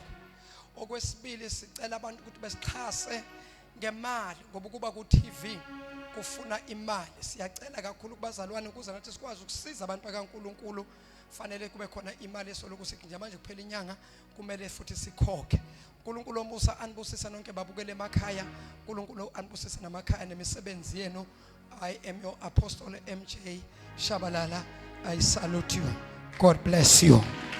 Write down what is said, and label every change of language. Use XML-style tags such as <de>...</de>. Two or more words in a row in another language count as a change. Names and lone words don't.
<zu>Okwesibili sicela abantu ukuthi besixhase ngemali ngoba kuba ku TV kufuna imali. Siyacela kakhulu kubazalwane ukuze nathi sikwazi ukusiza abantu bakaNkulunkulu. Fanele kube khona imali esoloku sithi nje manje kuphela inyanga kumele futhi sikhokhe. uNkulunkulu omusa anibusisa nonke babukele emakhaya. uNkulunkulu anibusisa namakhaya nemisebenzi yenu.</zu> <en>I am your apostle MJ Shabalala. I salute you. God bless you.</en>